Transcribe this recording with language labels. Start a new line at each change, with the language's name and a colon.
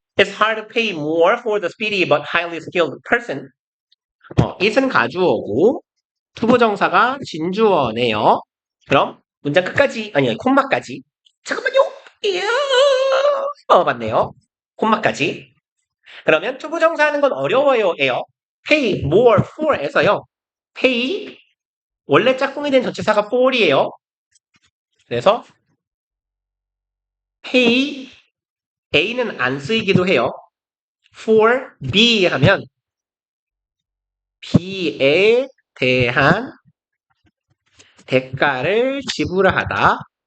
English: It's hard to pay more for the speedy but highly skilled person.
Korean: it은 가주어고, 투부정사가 진주어네요. 그럼 문장 끝까지, 아니, 콤마까지. 잠깐만요. 이야. 맞네요. 콤마까지. 그러면 투부정사 하는 건 어려워요. 에요. pay more for에서요. pay, 원래 짝꿍이 된 전치사가 for이에요. 그래서 pay, a는 안 쓰이기도 해요. for b 하면 b에 대한 대가를 지불하다.